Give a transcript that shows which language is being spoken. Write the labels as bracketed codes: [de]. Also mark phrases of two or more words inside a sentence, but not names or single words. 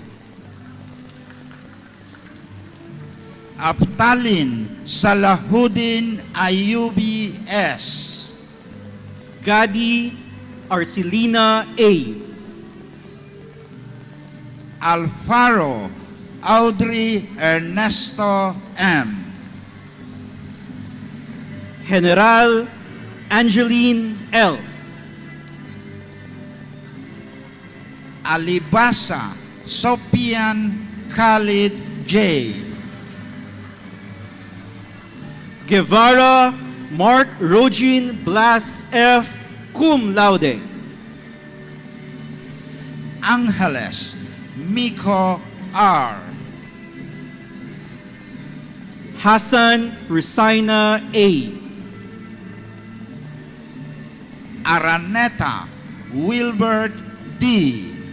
[en] Aptalin Salahuddin Ayubi S. Gadi Arcelina A. Alfaro Audrey Ernesto M. General Angeline L. Alibasa Sopian Khalid J. Guevara Mark Rogin Blas F. [la] Cum laude. [en] Angeles Miko R. Hassan Rusina A. Araneta Wilbert D.